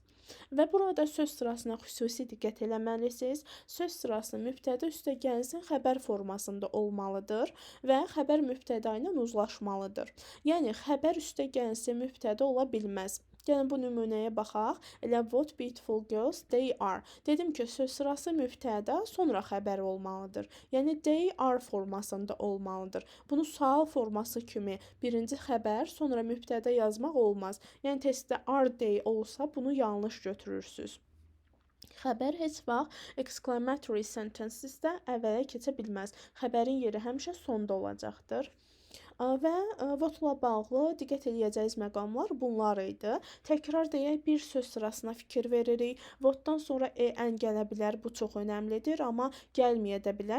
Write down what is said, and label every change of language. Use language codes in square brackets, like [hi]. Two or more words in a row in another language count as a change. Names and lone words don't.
[az] Və burada söz sırasına xüsusi diqqət eləməlisiniz. Söz sırası mübtəda üstə gəlsin xəbər formasında olmalıdır və xəbər mübtəda ilə uzlaşmalıdır. Yəni xəbər üstə gəlsin mübtəda ola bilməz. Gəlin bu nümunəyə baxaq. [en] Elə what beautiful girls they are. [az] Dedim ki, söz sırası mübtəda, sonra xəbər olmalıdır. Yəni [en] they are [az] formasında olmalıdır. Bunu sual forması kimi birinci xəbər, sonra mübtəda yazmaq olmaz. Yəni testdə [en] are they [az] olsa bunu yanlış götürürsüz. Xəbər heç vaxt [en] exclamatory sentences- [az] də əvvələ keçə bilməz. Xəbərin yeri həmişə sonda olacaqdır. Və what-la bağlı diqqət edəcəyiniz məqamlar bunlar idi. Təkrar deyək, bir söz sırasına fikir veririk. What-dan sonra en gələ bilər, bu çox önəmlidir, amma gəlməyə də bilər.